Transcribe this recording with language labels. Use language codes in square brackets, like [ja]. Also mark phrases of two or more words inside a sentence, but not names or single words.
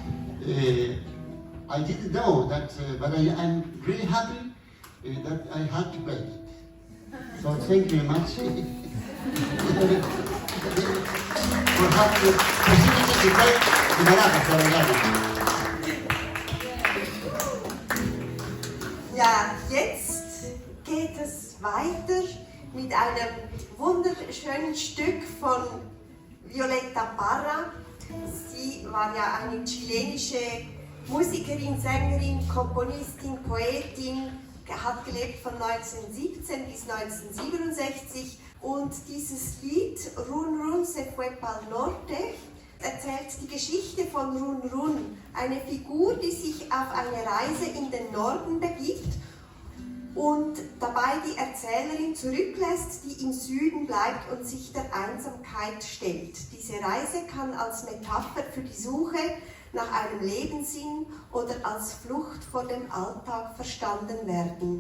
[en] I didn't know that, but I'm really happy that I had to play it. So thank you very much for having the possibility to play the maracas for everybody. [de] Ja, jetzt geht es weiter mit einem wunderschönen Stück von Violeta Parra. Sie war ja eine chilenische Musikerin, Sängerin, Komponistin, Poetin, hat gelebt von 1917 bis 1967 und dieses Lied Run Run se fue pa'l norte erzählt die Geschichte von Run Run, eine Figur, die sich auf eine Reise in den Norden begibt und dabei die Erzählerin zurücklässt, die im Süden bleibt und sich der Einsamkeit stellt. Diese Reise kann als Metapher für die Suche nach einem Lebenssinn oder als Flucht vor dem Alltag verstanden werden.